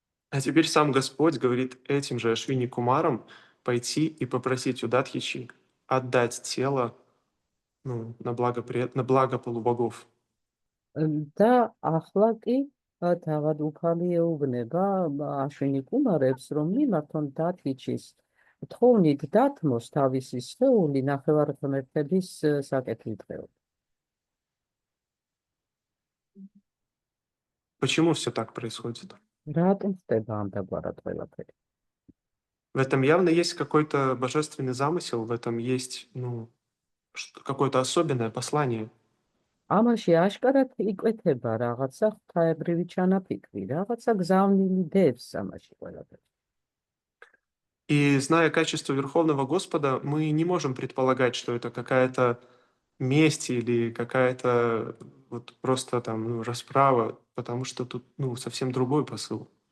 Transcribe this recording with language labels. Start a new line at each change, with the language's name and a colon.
Russian: А теперь сам Господь говорит этим же Ашвини Кумарам пойти и попросить у Дадхичи отдать тело на благо полубогов.
Georgian: და ახლა კი თავად უფალი ეუბნება აშვინი კუმარებს, რომ მიმართონ დათიჩის თხოვნით დათმოს თავისი სხეული ნახევარღმერთების საკეთილდღეოდ.
Russian: Почему все так происходит?
Georgian: რატომ ხდება ამდაგვარად ყველაფერი?
Russian: В этом явно есть какой-то божественный замысел, в этом есть какое-то особенное послание.
Georgian: ამაში აშკარად იკვეთება რაღაცა ღვთაებრივი ჩანაფიქრი, რაღაცა გზავნილი დევს ამაში ყველაფერს.
Russian: И зная качество Верховного Господа, мы не можем предполагать, что это какая-то месть или какая-то вот просто там расправа, потому что тут совсем другой посыл.